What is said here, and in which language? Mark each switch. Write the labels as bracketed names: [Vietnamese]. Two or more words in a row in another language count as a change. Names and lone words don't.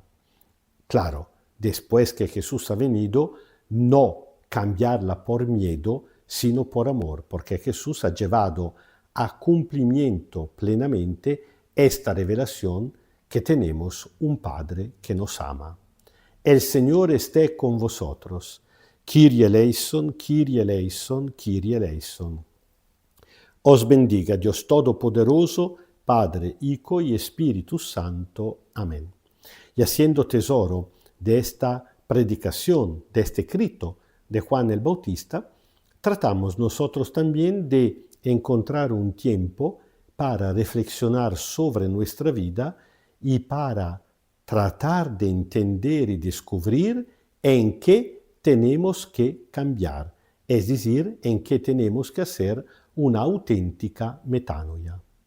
[Spanish] Claro, después que Jesús ha venido, no cambiarla por miedo, sino por amor, porque Jesús ha llevado a cumplimiento plenamente esta revelación que tenemos un Padre que nos ama. El Señor esté con vosotros. [Greek] Kyrie eleison, Kyrie eleison, Kyrie eleison. [Spanish] Os bendiga Dios Todopoderoso, Padre, Hijo y Espíritu Santo. Amén. Y haciendo tesoro de esta predicación, de este escrito de Juan el Bautista, tratamos nosotros también de encontrar un tiempo para reflexionar sobre nuestra vida y para tratar de entender y descubrir en qué tenemos que cambiar, es decir, en qué tenemos que hacer una auténtica metanoia.